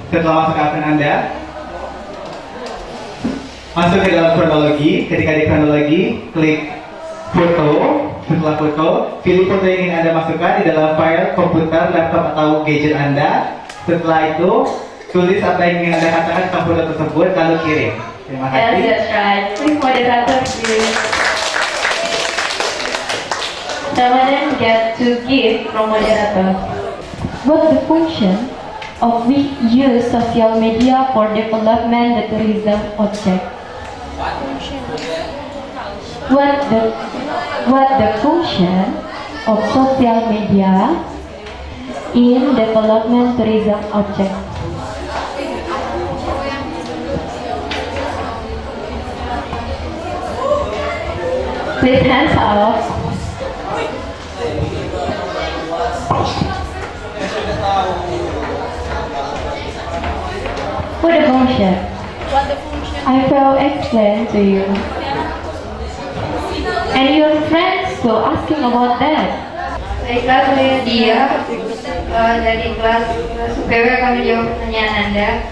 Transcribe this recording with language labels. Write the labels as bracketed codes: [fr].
[id] Setelah masuk ke akun Anda, masuk ke dalam kronologi. Ketika di kronologi, klik foto. Setelah foto, pilih foto yang ingin Anda masukkan di dalam file komputer, laptop, atau gadget Anda. Setelah itu, tulis apa yang ingin Anda katakan tentang foto tersebut, lalu kirim. Terima kasih. [en] Yes, that's right. Please moderator, please. Ramadan get to give from moderator. What the function of we use social media for development the tourism object? What the function of social media in development tourism object? Please hands up. What the function? I will explain to you. And your friends will asking about that. [id] Baiklah, saya Dia dari kelas UPW akan menjawab pertanyaan Anda.